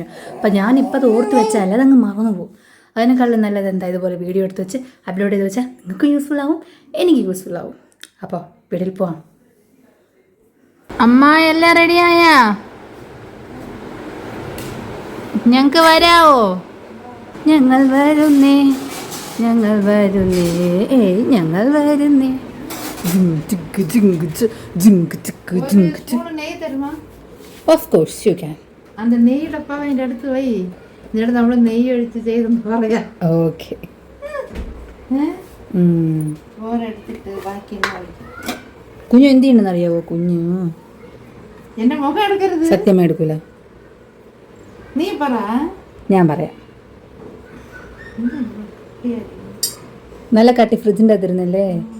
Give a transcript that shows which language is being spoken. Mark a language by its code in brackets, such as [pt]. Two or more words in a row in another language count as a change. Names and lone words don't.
[ml] അപ്പോൾ ഞാനിപ്പോൾ അത് ഓർത്ത് വെച്ചാൽ അതങ്ങ് മറന്നു പോകും. അതിനേക്കാളും നല്ലത് എന്താ, ഇതുപോലെ വീഡിയോ എടുത്ത് വെച്ച് അപ്ലോഡ് ചെയ്ത് വെച്ചാൽ നിങ്ങൾക്ക് യൂസ്ഫുൾ ആവും, എനിക്ക് യൂസ്ഫുൾ ആവും. അപ്പോൾ വീട്ടിൽ പോവാം. അമ്മ എല്ലാം റെഡിയായാ? ഞങ്ങൾക്ക് വരാവോ? ഞങ്ങൾ വരുന്നേ, ഞങ്ങൾ വരുന്നേ, ഞങ്ങൾ വരുന്നേ. [en] Of course you can. [ta] அந்த நெய் டப்பாவை இந்த எடுத்து வை. இந்த இடத்துல [ml] നമ്മൾ നെയ്യ് ഒഴിച്ച് ചെയ്തെന്ന് പറയാം. ഓക്കെ. ഓരെടുത്തിട്ട് ബാക്കി കുഞ്ഞു എന്ത് ചെയ്യണമെന്ന് അറിയാവോ? കുഞ്ഞു എന്റെ മുഖം എടുക്കരുത്. സത്യമായി എടുക്കൂല. നീ പറ. ഞാൻ പറയാം. നല്ല കട്ടി ഫ്രിഡ്ജിൻ്റെ അതിരുന്നല്ലേ.